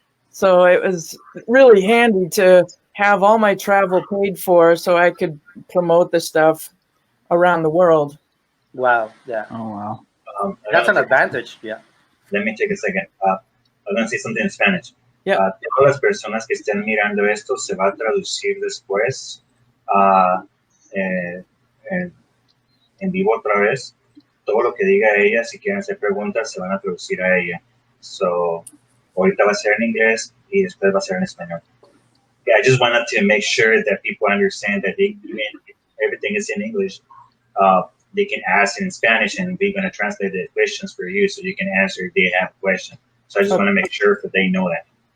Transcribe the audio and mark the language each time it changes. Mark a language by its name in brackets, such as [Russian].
[English] So it was really handy to have all my travel paid for so I could promote the stuff around the world. Wow. Yeah. Oh wow. That's an advantage. Yeah. Let me take a second. I'm going to say something in Spanish. Yeah. [Spanish] Todas las personas que estén mirando esto se va a traducir después en vivo otra vez. Todo lo que diga ella, si quieren hacer preguntas, se van a traducir a ella. So, ahorita va a ser en inglés y después va a ser en español. [English] Yeah, I just wanted to make sure that people understand that everything is in English. They can ask in Spanish, and we're going to translate the questions for you so you can answer if they have a question. So I just want to make sure that they know that.